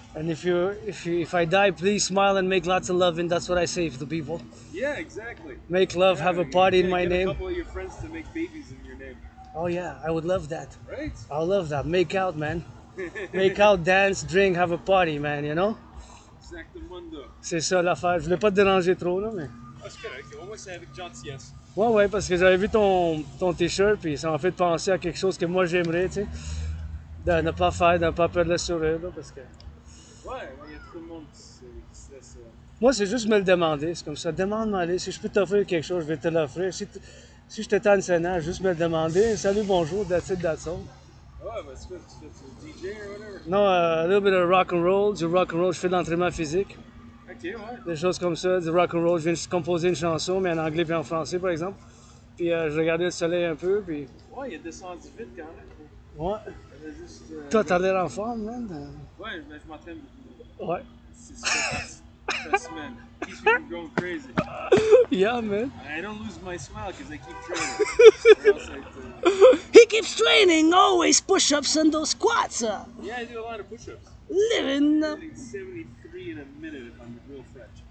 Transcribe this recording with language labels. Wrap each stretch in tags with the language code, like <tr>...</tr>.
<en>And if I die, please smile and make lots of love, and that's what I say to people. Yeah, exactly. Make love, have a party in my get name. a couple of your friends to make babies in your name. Oh yeah, I would love that. Right? I love that. Make out, man. Make out, dance, drink, have a party, man, you know?</en> <fr>Exactement. C'est ça l'affaire. Je voulais pas te déranger trop, là, mais... Ah, c'est correct. Au moins, c'est avec gentillesse. Ouais, parce que j'avais vu ton t-shirt, puis ça m'a fait penser à quelque chose que moi j'aimerais, tu sais. De ne pas faire, de ne pas perdre le sourire, là, parce que... Ouais, il y a tout le monde qui se laisse... Moi, c'est juste me le demander, c'est comme ça. Demande-moi, allez, si je peux t'offrir quelque chose, je vais te l'offrir. Si je te tends une scénaire, juste me le demander. Salut, bonjour,</fr> <en>that's it, that's all.</en> <fr>Ouais, ben tu fais du DJ ou whatever?</fr> <en>Non, a little bit of rock-and-roll.</en> <fr>Du rock-and-roll, je fais de l'entraînement physique. Ok, ouais. Des choses comme ça, du rock-and-roll. Je viens de composer une chanson, mais en anglais puis en français, par exemple. Puis je regardais le soleil un peu, puis... Ouais, il est descendu vite quand même. Ouais. Il avait juste... Toi, t'as l'air en forme, man. Ouais, mais je m'entraîne beaucoup. Ouais. C'est stress, man.</fr> <en>Keeps me from going crazy. Yeah, man. I don't lose my smile because I keep training. Or else He keeps training, always push-ups and those squats. Yeah, I do a lot of push-ups. Living. I'm hitting 73 in a minute if I'm real fresh.</en>